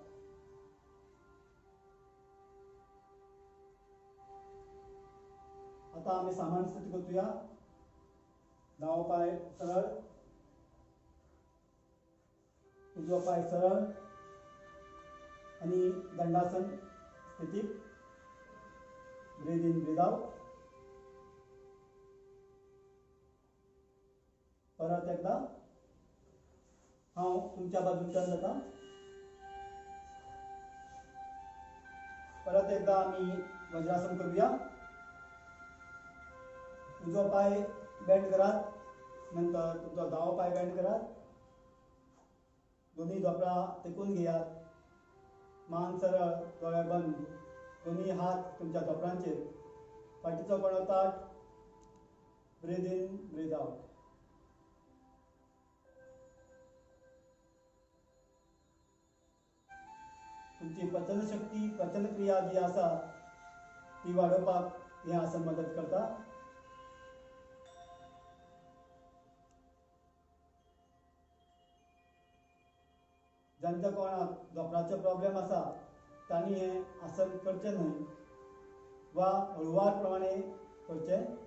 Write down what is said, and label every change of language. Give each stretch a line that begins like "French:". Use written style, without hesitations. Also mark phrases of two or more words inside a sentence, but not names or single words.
Konkani: आता आमी सामान्य स्थिती करतुया. दावो पाय सरळ, उजवो पाय सरळ आणि दंडासन स्थितीत.
English: Breathe in, breathe out.
Konkani: परत एकदा हांव तुमच्या बाजून टर्न जाता. परत एकदा आमी वज्रासन करूया. उजवो पाय बेंड करात. नंतर तुमचो दावो पाय बेंड करात. दोन्ही धोपरां तेकून घेयात. मान सरळ, दोळे बंद. दोन्ही हात तुमच्या धोपरांचेर. फाटीचो कणो ताठ.
English: Breathe in, breathe out.
Konkani: तुमची पचनशक्ती, पचनक्रिया जी आसा ती वाडोवपाक हें आसन मदत करता. ज्यांच्या कोणाक धोपराचो प्रॉब्लेम आसा तांणी हें आसन करचें न्हय वा हळुवार प्रमाणे करचें.